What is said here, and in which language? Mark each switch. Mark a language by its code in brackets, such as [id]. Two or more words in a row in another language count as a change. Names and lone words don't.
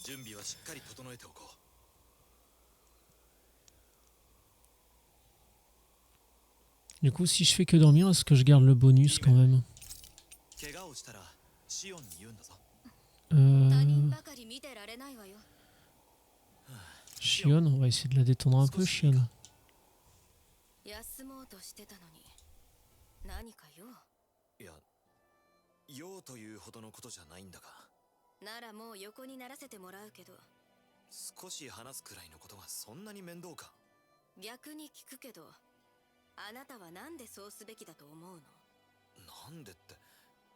[fr] Du coup, si je fais que dormir, est-ce que je garde le bonus quand même? Shion, on va essayer de la détendre un peu, Shion. [ja] 休もうとしてたのに何か用？いや、用というほどのことじゃないんだが。ならもう横にならせてもらうけど。少し話すくらいのことがそんなに面倒か？逆に聞くけど、あなたはなんでそうすべきだと思うの？